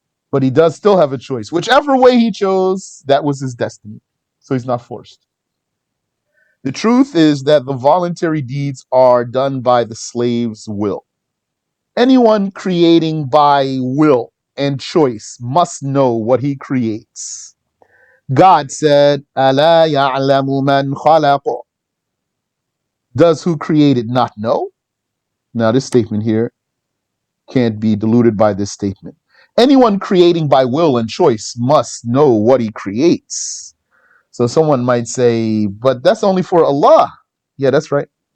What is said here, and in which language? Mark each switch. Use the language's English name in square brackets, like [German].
[English] But he does still have a choice. Whichever way he chose, that was his destiny. So he's not forced. The truth is that the voluntary deeds are done by the slave's will. Anyone creating by will and choice must know what he creates. God said, [Arabic] أَلَا يَعْلَمُ مَنْ خَلَقَ. [English] Does who created not know? Now this statement here can't be diluted by this statement. Anyone creating by will and choice must know what he creates. So someone might say, but that's only for Allah. Yeah, that's right.